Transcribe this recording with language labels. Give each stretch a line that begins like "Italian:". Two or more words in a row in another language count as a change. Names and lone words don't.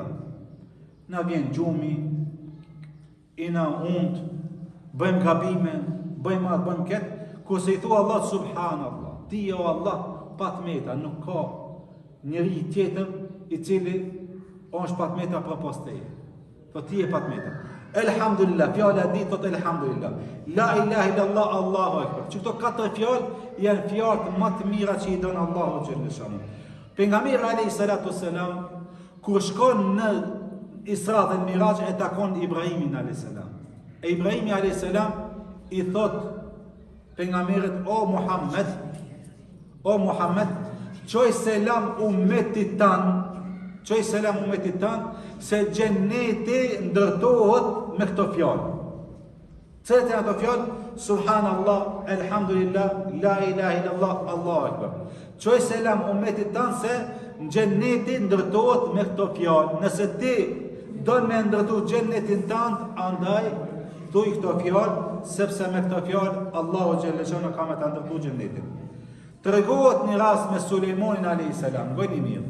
Albanian: Na vjen gjumi, i na und, bëjmë gabime, bëjmë atë, bëjmë ketë, kurse i thua Allah subhanallah, ti je o Allah, pa të meta, nuk ka njeri tjetër i cili është pa të meta për pas teje. Thot ti je pa të meta. Elhamdulillah, fjala e ditë thot elhamdulillah.
Arabic: لا إله إلا الله، الله أكبر.
Albanian: Që këto katër fjalë janë fjalët më të mira që i don
Arabic: الله جل شأنه.
Albanian: Pejgamberi
Arabic: عليه الصلاة والسلام
Albanian: kur shkon në Isra dhe Miraj e takon Ibrahimin
Arabic: عليه السلام.
Albanian: E Ibrahimi
Arabic: عليه السلام
Albanian: i thot pejgamberit, o Muhammed, çoj selam ummetit tan, çoj selam ummetit tan, se xheneti ndërtohet me këto fjalë. Cilat janë ato fjalë?
Arabic: سبحان الله، الحمد لله, لا إله إلا الله، الله أكبر.
Albanian: Çoj selam ummetit tan se xheneti ndërtohet me këto fjalë. Nëse ti don me ndërtu xhenetin tan, andaj thuj këto fjalë, sepse me këto fjalë
Arabic: الله جل شأنه
Albanian: ka me ta ndërtu xhenetin. Tregohet një rast me Sulejmanin
Arabic: عليه السلام,
Albanian: gjeni mirë.